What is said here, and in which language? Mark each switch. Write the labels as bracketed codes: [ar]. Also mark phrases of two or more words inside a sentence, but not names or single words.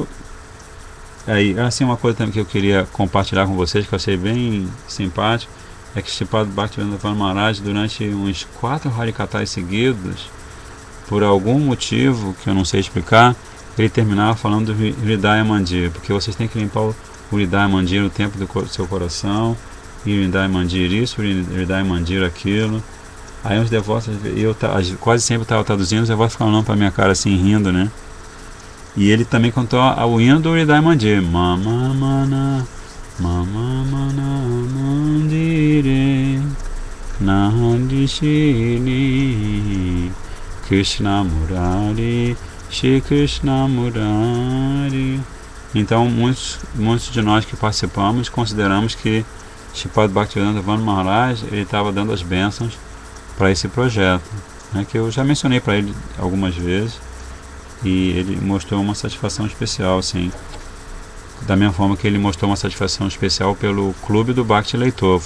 [pt] Aí, assim, uma coisa também que eu queria compartilhar com vocês, que eu achei bem simpático, é que Sripad Bhaktivedanta Maharaj, durante uns 4 Harikatas seguidos, por algum motivo que eu não sei explicar, ele terminava falando do Hridaya Mandir, porque vocês têm que limpar o Hridaya Mandir no tempo do seu coração, e Hridaya Mandir isso, Hridaya Mandir aquilo. Aí uns devotos, eu quase sempre estava traduzindo, os devotos ficavam olhando para minha cara assim, rindo, né? E ele também cantou o hino do Hridaya Mandir, [bn] Mama Mana Mandire Nandishini Krishna Murari [pt] Shri Krishna Murari. Então muitos de nós que participamos consideramos que Sripad Bhaktivedanta Maharaj ele estava dando as bênçãos para esse projeto, né, que eu já mencionei para ele algumas vezes, e ele mostrou uma satisfação especial, assim, da mesma forma que ele mostrou uma satisfação especial pelo Clube do Bhakti Leitor.